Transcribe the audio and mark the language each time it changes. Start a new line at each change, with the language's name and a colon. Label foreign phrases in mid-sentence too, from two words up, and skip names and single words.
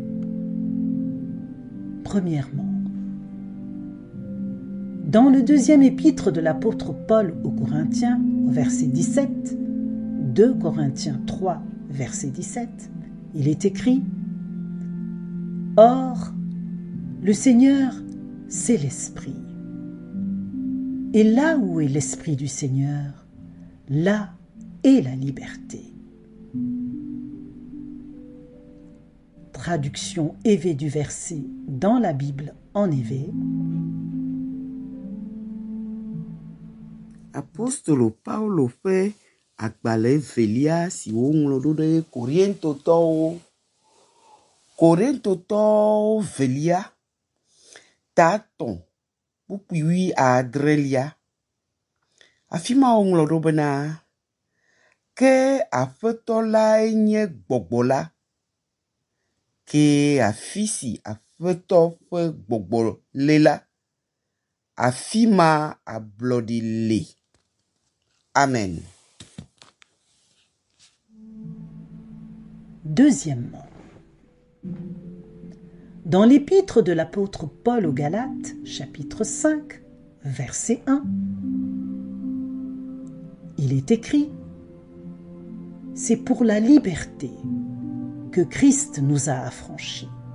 French: Premièrement, dans le 2e épître de l'apôtre Paul aux Corinthiens, au verset 17, 2 Corinthiens 3, verset 17, il est écrit « Or, le Seigneur, c'est l'Esprit. Et là où est l'Esprit du Seigneur, là est la liberté. » Traduction évé du verset dans la Bible en évé.
Ewe: Apostolo Paulo ƒe agbalẽ velia si woŋlɔ ɖo ɖe Korintotɔwo velia tatɔ̃ kpukpui 17. Afi ma woŋlɔ ɖo bena ke Aƒetɔ lae nye gbɔgbɔ la, ke afi si Aƒetɔ ƒe gbɔgbɔ le la, afi ma ablɔɖi le. Amen.
French: Deuxièmement, dans l'épître de l'apôtre Paul aux Galates, chapitre 5, verset 1, il est écrit « C'est pour la liberté que Christ nous a affranchis.